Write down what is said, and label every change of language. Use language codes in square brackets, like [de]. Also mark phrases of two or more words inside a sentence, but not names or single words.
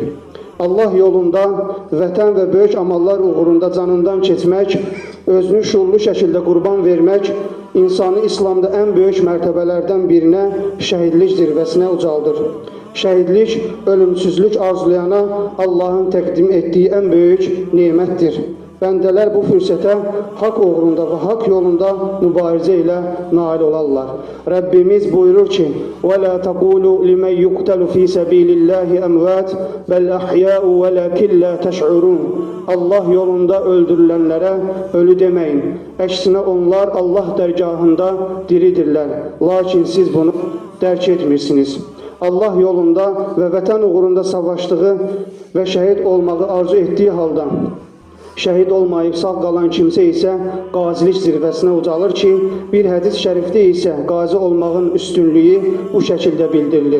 [az] Allah yolunda vətən və böyük amallar uğrunda canından keçmək, özünü şuurlu şəkildə qurban vermək, insanı İslamda ən böyük mərtəbələrdən birinə şəhidlik zirvəsinə ucaldır. Şəhidlik, ölümsüzlük arzulayana Allahın təqdim etdiyi ən böyük nemətdir. bəndələr bu fürsətə haqq uğrunda və haqq yolunda mübarizə ilə nail olarlar. Rəbbimiz buyurur ki: [ar] وَلَا تَقُولُوا لِمَنْ يُقْتَلُ فِي سَبِيلِ اللّٰهِ أَمْوَاتٍ بَلْ أَحْيَاءٌ وَلَكِنْ لَا تَشْعُرُونَ. [az] Allah yolunda öldürülənlərə ölü deməyin. Əksinə onlar Allah dərgahında diridirlər. Lakin siz bunu dərk etmirsiniz. Allah yolunda və vətən uğrunda savaşdığı və şəhid olmağı arzu etdiyi halda şəhid olmayıb sağ qalan kimsə isə qazilik zirvəsinə ucalır ki, bir hədis şərifdə isə qazi olmağın üstünlüyü bu şəkildə bildirilir.